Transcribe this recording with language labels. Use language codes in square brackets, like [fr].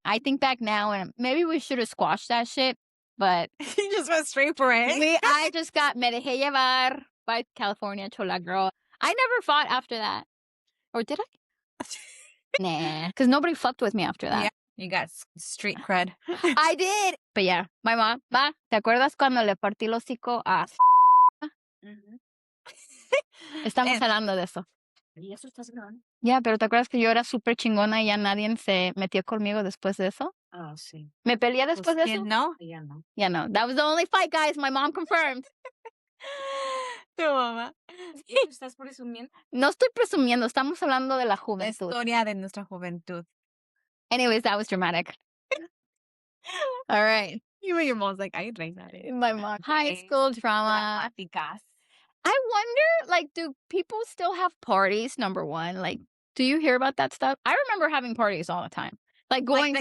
[en] I think back now, and maybe we should have squashed that shit, but You just went straight for it. I just got [es] me dejé llevar [en] by California chola girl. I never fought after that. Or did I? Nah, because nobody fucked with me after that. You got street cred. I did. But yeah, my mom, [es] Ma, ¿te acuerdas cuando le partí el hocico a Mhm. Estamos And hablando de eso. ¿y eso estás grabando? Ya, pero ¿te acuerdas que yo era súper chingona y ya nadie se metió conmigo después de eso? Oh, sí. ¿Me peleé Pues, después de eso? ¿quién no? Ya no. [en] Yeah, no. That was the only fight, guys. My mom confirmed. [es] Tu mamá. ¿Y tú estás presumiendo? No estoy presumiendo, estamos hablando de la La juventud. historia de nuestra juventud. [en] Anyways, that was dramatic. All right. Even your mom's like, ay, Reyna. My mom. High school drama. [es] Dramáticas. [en] I wonder, like, do people still have parties? Number one, like, do you hear about that stuff? I remember having parties all the time, like going to